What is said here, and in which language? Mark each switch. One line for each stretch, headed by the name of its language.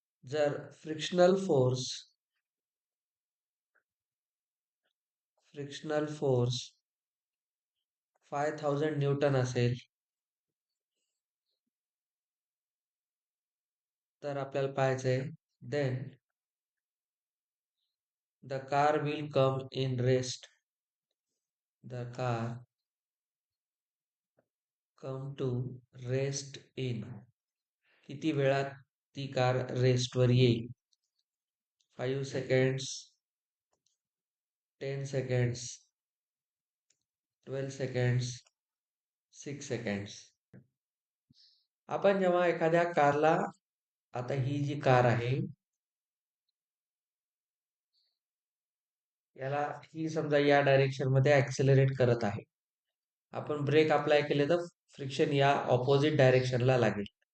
Marathi: जर frictional force 5000 Newton असेल, तर आपल्याला पाहायचंय
English: Then the car will come in rest. The car come to rest in.
Marathi: किती वेळात ती कार रेस्टवर येईल?
English: 5 seconds, 10 seconds, 12 seconds, 6 seconds.
Marathi: आपण जेव्हा एखाद्या कारला, आता ही जी कार आहे याला, ही समजा या डायरेक्शन मध्ये ऍक्सेलरेट करत आहे. आपण ब्रेक अप्लाय केले तर फ्रिक्शन या ऑपोजिट डायरेक्शनला लागेल.